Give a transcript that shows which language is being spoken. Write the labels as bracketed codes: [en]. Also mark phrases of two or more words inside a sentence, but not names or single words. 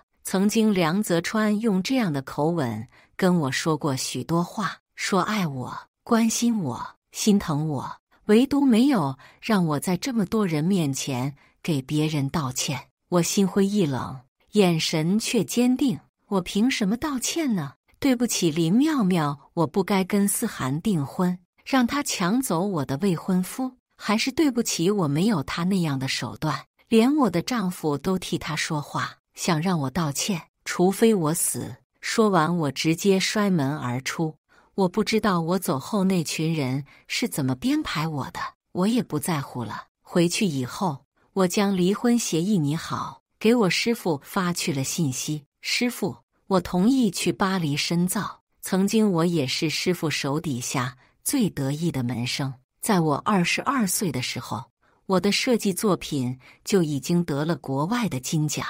[zh] 曾經梁澤川用這樣的口吻跟我說過許多話，說愛我、關心我、心疼我，唯獨沒有讓我在這麼多人面前給別人道歉。我心灰意冷，眼神卻堅定。我憑什麼道歉呢？對不起林妙妙，我不該跟思涵訂婚，讓他搶走我的未婚夫。還是對不起，我沒有他那樣的手段，連我的丈夫都替他說話，想讓我道歉，除非我死。說完，我直接摔門而出。我不知道我走後那群人是怎麼編排我的，我也不在乎了。回去以後，我將離婚協議擬好，給我師父發去了信息。師父，我同意去巴黎深造。曾經我也是師父手底下最得意的門生。在我22歲的時候，我的設計作品就已經得了國外的金獎。